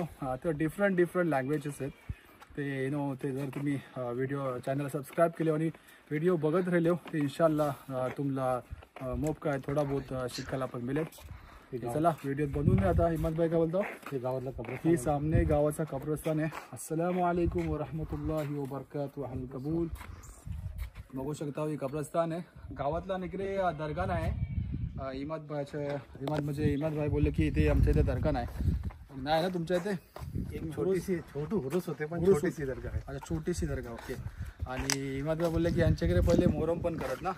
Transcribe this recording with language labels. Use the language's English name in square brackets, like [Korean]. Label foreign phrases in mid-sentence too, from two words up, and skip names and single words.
[Marathi] तर [English] different languages [Marathi] आहेत ते नो. ते जर तुम्ही [English] video channel [Marathi] सबस्क्राईब केले आणि व्हिडिओ बघत राहिले तर इन्शाल्लाह तुम्हाला मोब काय [Hindi] थोडा बहुत [Marathi] शिकायला पण मिळेल. चला व्हिडिओ बनवून द्या. आता इमादभाई काय बोलतो हे गावातला कब्रस्तान, ही सामने गावाचा कब्रस्तान आहे. [Arabic] السلام عليكم ورحمة الله وبركاته. القبول. [Marathi] बघू शकता ही कब्रस्तान आहे गावातला. इकडे दर्गा आहे. इमाद भाई बोलले की इथे आमच्या इथे दर्गा नाही ना तुमच्या इथे. एक छोटू हुरूस होते पण छोटीशी दर्गा आहे. अच्छा छोटीशी दर्गा. ओके. आणि इमाद भाई बोलले की यांच्याकडे पहिले मोहरम पण करत ना.